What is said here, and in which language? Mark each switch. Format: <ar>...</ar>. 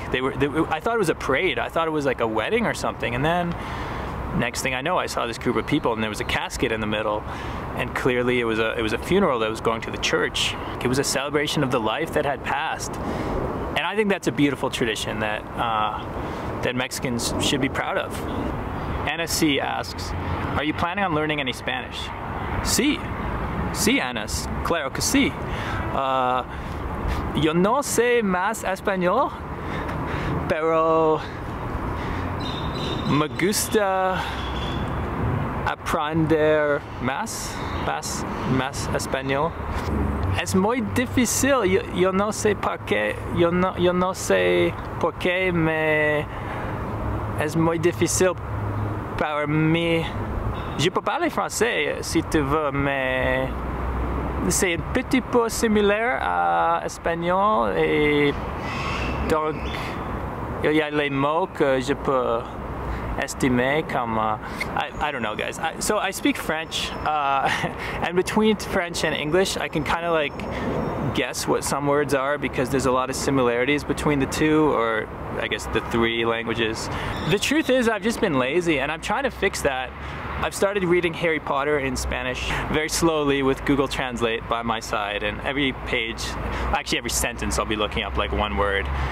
<en>I thought it was a parade. I thought it was like a wedding or something, and then next thing I know, I saw this group of people, and there was a casket in the middle, and clearly it was a funeral that was going to the church. It was a celebration of the life that had passed, and I think that's a beautiful tradition that that Mexicans should be proud of. Anna C asks, "Are you planning on learning any Spanish?"</en> <es>Sí, Anna, claro que sí. Yo no sé más español, pero me gusta aprender más español. Es muy difícil, yo no sé por qué, yo no sé por qué es muy difícil para mí.</es> <fr>Je peux parler français si tu veux, mais c'est un petit peu similaire à espagnol, et donc il y a les mots que je peux estimer comme</fr> <en>I don't know, guys. So I speak French, and between French and English I can kind of like guess what some words are because there's a lot of similarities between the two, or I guess the 3 languages. The truth is I've just been lazy, and I'm trying to fix that. I've started reading Harry Potter in Spanish very slowly with Google Translate by my side, and every page, actually every sentence, I'll be looking up like one word.</en>